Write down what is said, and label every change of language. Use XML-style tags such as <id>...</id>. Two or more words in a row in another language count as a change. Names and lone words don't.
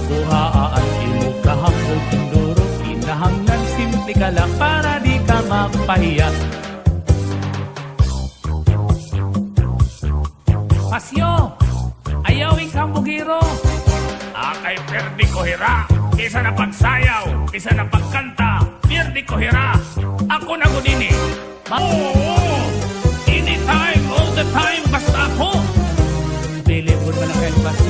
<war>Buhaan imo kahambog gala para di ka mapahiya. Pasyo, ayaw ikang bugiro. Akay perdi ko hira. Isa na pagsayaw, isa na pagkanta. Perdi ko hira. Ako na gudini. Oo!</war> <en>Anytime, all the time,</en> <war>basta ako. Bilibod mo na kayo, Pasyo.</war>